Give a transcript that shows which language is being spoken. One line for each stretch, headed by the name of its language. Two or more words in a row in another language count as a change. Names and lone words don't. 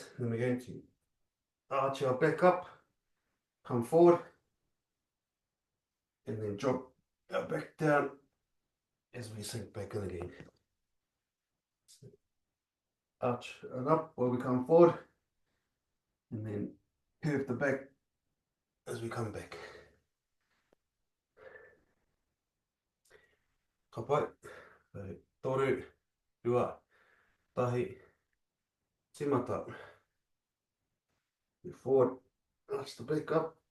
English: And then we're going to arch our back up, come forward, and then drop our back down as we sink back in again. So arch it up while we come forward, and then curve the back as we come back.
Māori: Papai, toru, rua, tahi, Timata.
English: Move forward. Arch the back up.